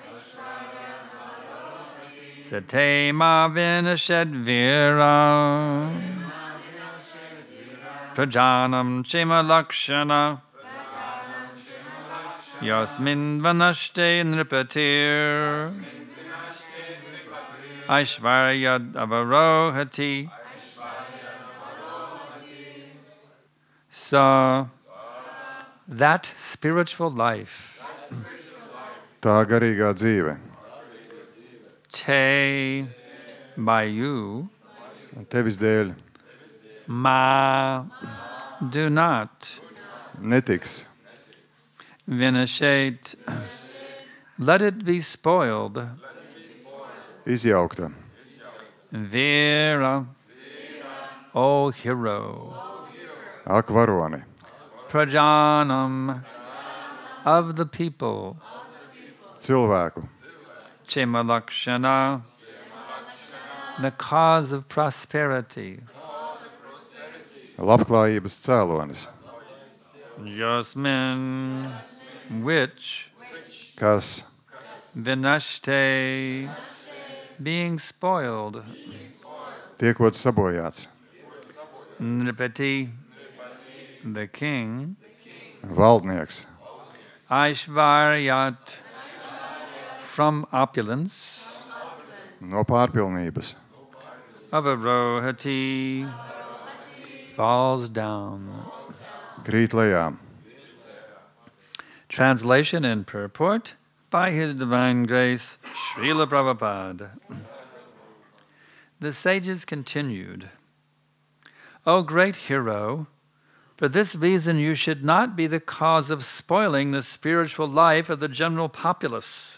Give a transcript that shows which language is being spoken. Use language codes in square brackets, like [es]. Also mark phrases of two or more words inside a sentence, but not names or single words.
[sa] सते मा विनशेद् वीर प्रजानाम् क्षेम लक्षण यस्मिन् विनष्टे नृपतिर् ऐश्वर्याद् अवरोहति. [en] So that spiritual life, [lv] Tā garīgā dzīve, [en] te by you, [lv] tevis dēļ [en] ma do not [lv] netiks, [en] vinashet, let it be spoiled, [lv] izjaukta. [en] vira, O hero, [lv] Ak, varoni, [en] prajanam, of the people, [lv] cilvēku, [sa] क्षेम लक्षण, [en] the cause of prosperity, [lv] labklājības cēlonis, [en] Yasmin, which [lv] kas [sa] vinashte, [en] being spoiled, [lv] tiekot sabojāts, [en] nripati, the king, [lv] valdnieks, [sa] aishvaryat, [en] from opulence, [lv] no pārpilnības, [en] avarohati, falls down. [lv] krīt lejā. [en] Translation and purport by His Divine Grace, Srila Prabhupada. The sages continued, O great hero, for this reason you should not be the cause of spoiling the spiritual life of the general populace.